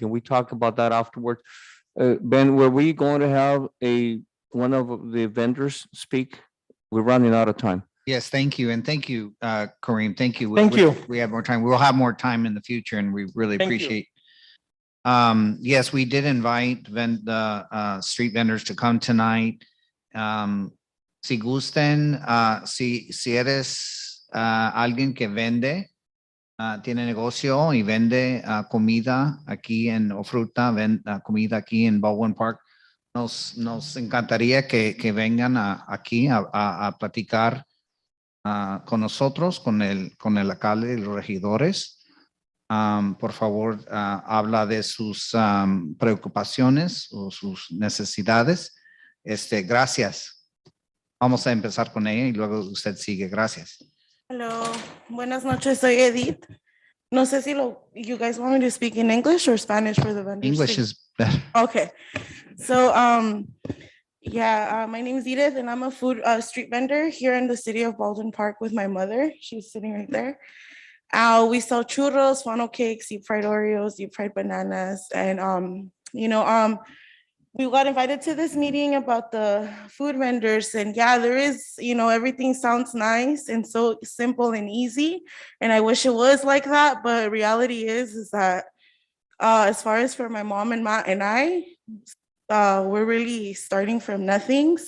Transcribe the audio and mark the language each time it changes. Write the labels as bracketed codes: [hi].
[en] Can we talk about that afterwards? Ben, were we going to have one of the vendors speak? We're running out of time. Yes, thank you. And thank you, Kareem. Thank you. Thank you. We have more time. We'll have more time in the future and we really Thank you. appreciate. Yes, we did invite the street vendors to come tonight. [es] Si gusten, si eres alguien que vende, tiene negocio y vende comida aquí o fruta, comida aquí en Baldwin Park, nos encantaría que vengan aquí a platicar con nosotros, con el alcalde y los regidores. Por favor, habla de sus preocupaciones o sus necesidades. Gracias. Vamos a empezar con ella y luego usted sigue. Gracias. Hello, buenas noches, soy Edith. No sé si [en] you guys want me to speak in English or Spanish for the vendors? English is better. Okay, so my name is Edith and I'm a food street vendor here in the city of Baldwin Park with my mother. She's sitting right there. We sell churros, funnel cakes, deep fried Oreos, deep fried bananas, and we got invited to this meeting about the food vendors, and there is, everything sounds nice and so simple and easy, and I wish it was like that, but reality is that as far as for my mom and I, we're really starting from nothing.